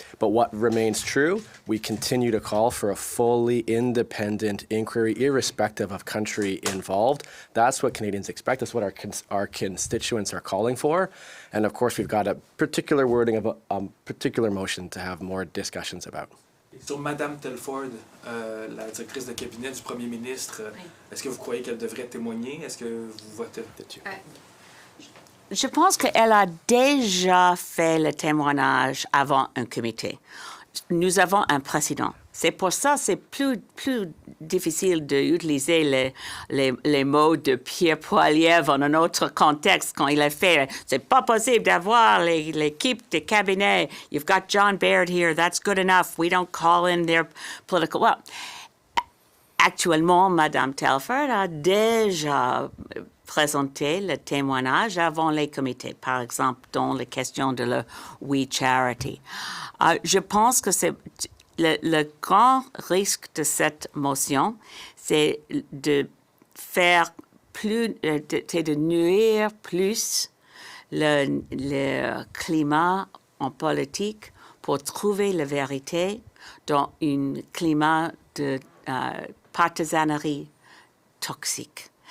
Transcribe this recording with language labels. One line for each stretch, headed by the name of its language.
English: But what remains true, we continue to call for a fully independent inquiry, irrespective of country involved. That's what Canadians expect. That's what our constituents are calling for. And of course, we've got a particular wording of a particular motion to have more discussions about.
French: Sur Mme Telford, la directrice de cabinet du premier ministre, est-ce que vous croyez qu'elle devrait témoigner? Est-ce que vous votez dessus? Je pense qu'elle a déjà fait le témoignage avant un comité. Nous avons un précédent. C'est pour ça que c'est plus difficile d'utiliser les mots de Pierre Poilievre en un autre contexte quand il a fait. C'est pas possible d'avoir l'équipe de cabinet.
English: You've got John Baird here. That's good enough. We don't call in their political.
French: Well, actuellement, Mme Telford a déjà présenté le témoignage avant les comités, par exemple dans les questions de la We Charity. Je pense que c'est le grand risque de cette motion, c'est de faire plus, de nuire plus le climat en politique pour trouver la vérité dans un climat de partisanerie toxique.